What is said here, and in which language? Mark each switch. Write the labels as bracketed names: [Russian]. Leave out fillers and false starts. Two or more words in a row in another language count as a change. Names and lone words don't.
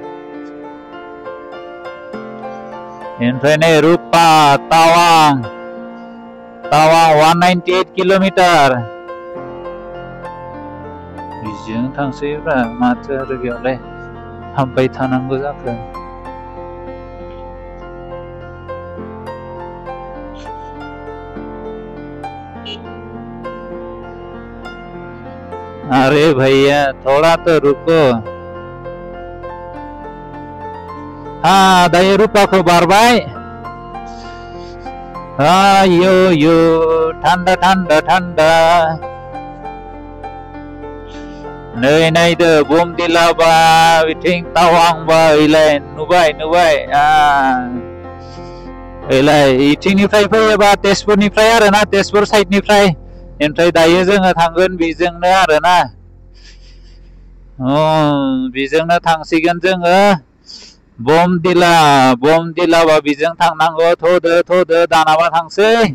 [Bodo] ओमफ्राय नै रुपा तावां 198 किल'मिटार बिजों थांसैब्रा माथो आरो बेयावलाय हाबबाय थानांगौ जाखो [Hindi] अरे भैया थोड़ा तो रुको हाँ [Bodo] दायो रुपाखौ बारबाय यो यो [Hindi] ठंडा ठंडा ठंडा [Bodo] नै नायदो बमदिला बा बिथिं तावां बा ओइलाय नुबाय नुबाय ओइलाय इथिंनिफ्राय फैयोबा तेजपुरनिफ्राय आरोना तेजपुर साइडनिफ्राय ओमफ्राय दायो जोङो थांगोन बेजोंनो आरोना बेजोंनो थांसिगोन जोङो बमदिला बा बेजों थांनांगौ थ'दो दानाबा थांसै